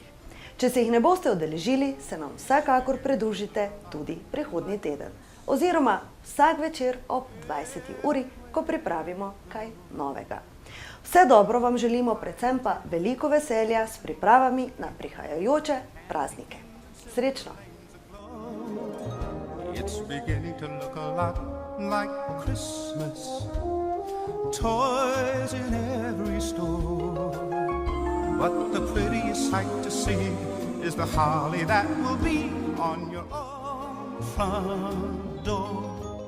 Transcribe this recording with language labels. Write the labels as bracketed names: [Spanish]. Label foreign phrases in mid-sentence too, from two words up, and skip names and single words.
[Slovenian] Če se jih ne boste udeležili, se nam vsekakor pridružite tudi prihodnji teden. Oziroma vsak večer ob 20. uri, ko pripravimo kaj novega. Vse dobro vam želimo, predvsem pa veliko veselja s pripravami na prihajajoče praznike. Srečno! [English] It's beginning to look a lot like Christmas. Toys in every store. But the prettiest sight to see is the holly that will be on your own front door.